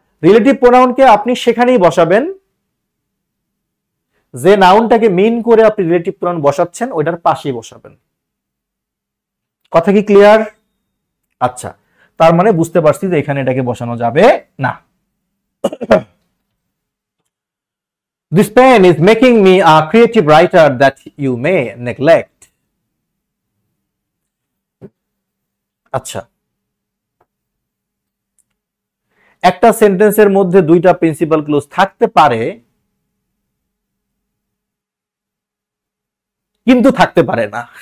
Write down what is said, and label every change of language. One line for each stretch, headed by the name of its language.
Bangla: Relative প্রোনাউনকে আপনি সেখানেই বসাবেন যে নাউনটাকে মিন করে আপনি রিলেটিভ প্রোনাউন বসাচ্ছেন, ওইটার পাশেই বসাবেন। কথা কি ক্লিয়ার? আচ্ছা, তার মানে বুঝতে পারছি যে এখানে এটাকে বসানো যাবে না।
English: This pen is making me a creative writer that you may neglect.
Bangla: আচ্ছা, একটা সেন্টেন্সের মধ্যে দুইটা প্রিন্সিপাল ক্লোজ থাকতে পারে, কিন্তু থাকতে পারে না।